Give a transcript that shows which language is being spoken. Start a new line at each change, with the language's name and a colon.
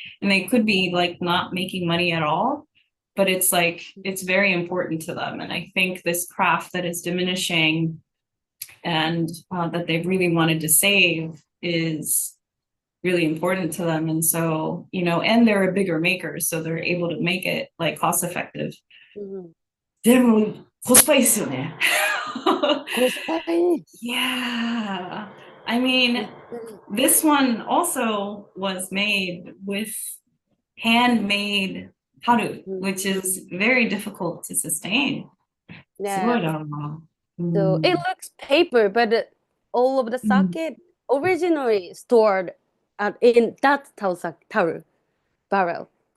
English: And they could be like not making money at all, but it's like it's very important to them. And I think this craft that is diminishing and that they really wanted to save is really important to them. And so, you know, and they're a bigger maker, so they're able to make it like cost effective.
Japanese: うん、でもコスパいいですよね。コスパいい。
English: Yeah. I mean, this one also was made with handmade taru, which is very difficult to sustain.
Japanese: すごい
English: Yeah.
Japanese: だろうな。
English: So it looks paper, but all of the sake originally stored in that taru barrel.